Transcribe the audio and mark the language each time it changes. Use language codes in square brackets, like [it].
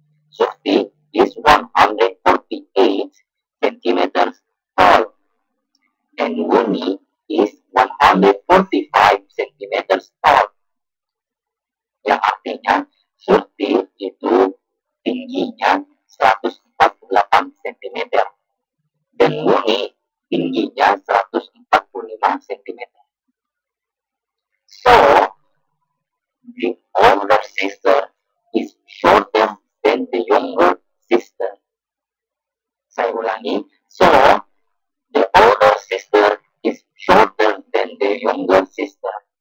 [en] Shorty is 148 centimeters tall and Winnie is 145 centimeters tall. [id] Yang artinya Shorty itu tingginya 148 cm dan Winnie tingginya 145 cm. [en] So, the older sister is shorter than the younger sister. [id] Saya ulangi. [en] So, the older sister is shorter than the younger sister.